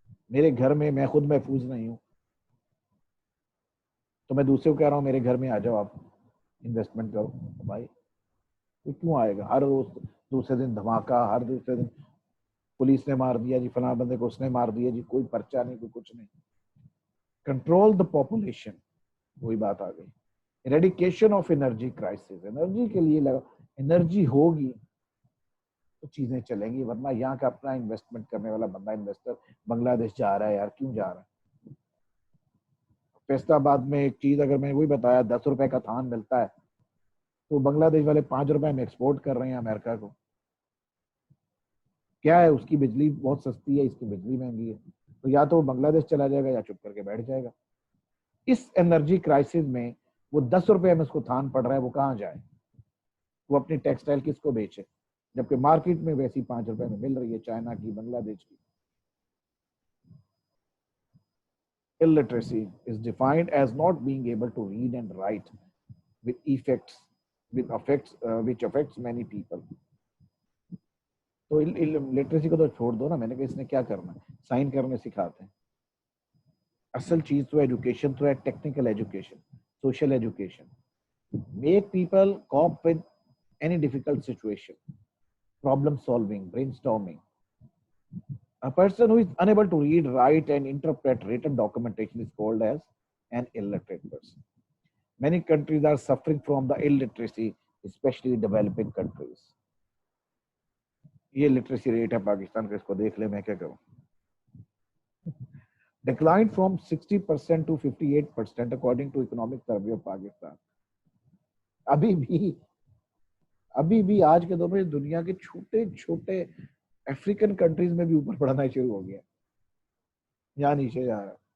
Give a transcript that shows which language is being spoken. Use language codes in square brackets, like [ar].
[ur] میرے گھر میں خود محفوظ نہیں ہوں تو میں دوسرے کو کہہ رہا ہوں میرے گھر میں آ جاؤ, آپ انویسٹمنٹ کرو. بھائی تو کیوں آئے گا؟ ہر روز دوسرے دن دھماکہ, ہر دوسرے دن پولیس نے مار دیا جی, فلاں بندے کو اس نے مار دیا جی, کوئی پرچہ نہیں, کوئی کچھ نہیں. [en] control the population, [ur] وہی بات آ گئی. [en] eradication of energy crisis, [ur] energy کے لیے انرجی ہوگی تو چیزیں چلیں گی, ورنہ یہاں کا اپنا انویسٹمنٹ کرنے والا بندہ, انویسٹر بنگلہ دیش جا رہا ہے یار, کیوں جا رہا ہے؟ فیصل آباد میں ایک چیز اگر میں نے وہی بتایا 10 روپے کا تھان ملتا ہے تو بنگلہ دیش والے 5 روپے میں ایکسپورٹ کر رہے ہیں امریکہ کو. کیا ہے, اس کی بجلی بہت سستی ہے, اس کی بجلی مہنگی ہے, تو یا تو وہ بنگلہ دیش چلا جائے گا یا چپ کر کے بیٹھ جائے گا. اس انرجی کرائسس میں وہ 10 روپے میں اس کو تھان پڑ رہا ہے, وہ کہاں جائے؟ وہ اپنی ٹیکسٹائل کس کو بیچے, جبکہ مارکیٹ میں ویسی 5 روپے میں مل رہی ہے, چائنا کی, بنگلہ دیش کی. [en] Illiteracy is defined as not being able to read and write which affects many people. [ur] تو لٹریسی کو تو چھوڑ دو نا, میں نے کہا اس نے کیا کرنا ہے, سائن کرنے سکھاتے ہیں. اصل چیز تو ایجوکیشن تو ہے, technical education, social education. [en] Make people cope with any difficult situation, problem solving, brainstorming. A person who is unable to read, write, and interpret written documentation is called as an illiterate person. Many countries are suffering from the illiteracy, especially developing countries. [ur] یہ literacy rate ہے پاکستان کا, اس کو دیکھ لے, میں کیا کروں. [en] Declined from 60% to 58% according to economic survey of Pakistan. [ur] ابھی بھی آج کے دور میں دنیا کے چھوٹے چھوٹے افریقن کنٹریز میں بھی اوپر پڑھنا شروع ہو گیا, یا نیچے جا رہا.